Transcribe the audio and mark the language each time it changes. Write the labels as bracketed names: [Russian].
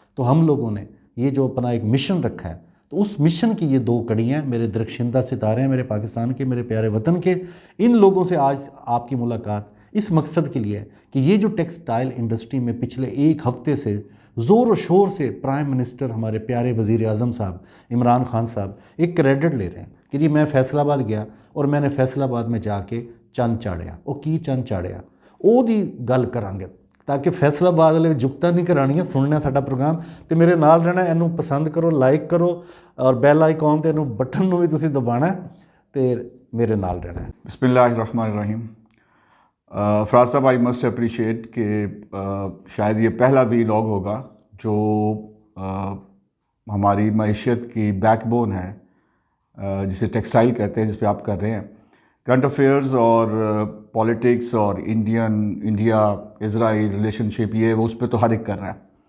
[Hindi] तो हम लोगों ने ये जो अपना एक मिशन रखा है, तो उस मिशन की ये 2 कड़ियाँ, मेरे दरख्शिंदा सितारे हैं, मेरे पाकिस्तान के, मेरे प्यारे वतन के, इन लोगों से आज आपकी मुलाकात इस मकसद के लिए है कि ये जो टेक्सटाइल इंडस्ट्री में पिछले 1 हफ्ते से ज़ोर शोर से प्राइम मिनिस्टर हमारे प्यारे वज़ीर आज़म साहब इमरान खान साहब एक क्रेडिट ले रहे हैं कि जी मैं फैसलाबाद गया और मैंने फैसलाबाद में जाके चंद चाड़िया। [Punjabi] ਉਹ ਕੀ ਚੰਨ ਚਾੜਿਆ ਉਹਦੀ ਗੱਲ ਕਰਾਂਗੇ ਤਾਂ ਕਿ ਫੈਸਲਾਬਾਦ ਵਾਲੇ ਜੁਗਤਾਂ ਨਹੀਂ ਕਰਾਉਣੀਆਂ। ਸੁਣਨਾ ਸਾਡਾ ਪ੍ਰੋਗਰਾਮ ਤੇ ਮੇਰੇ ਨਾਲ ਰਹਿਣਾ, ਇਹਨੂੰ ਪਸੰਦ ਕਰੋ, ਲਾਈਕ ਕਰੋ ਔਰ ਬੈਲ ਆਈਕਨ ਤੇ ਇਹਨੂੰ ਬਟਨ ਨੂੰ ਵੀ ਤੁਸੀਂ ਦਬਾਉਣਾ ਤੇ ਮੇਰੇ ਨਾਲ ਰਹਿਣਾ। [Arabic] बिस्मिल्लाहिर्रहमानिर्रहीम। [Hindi] फराज साहब, [English] I must appreciate [Hindi] कि शायद ये पहला वीलॉग होगा जो हमारी मईशत की बैकबोन है, जिसे टेक्सटाइल कहते हैं, जिस पे आप कर रहे हैं। करंट अफेयर्स और पॉलिटिक्स और इंडिया इज़राइल रिलेशनशिप, ये वो उस पर तो हर एक कर रहा है।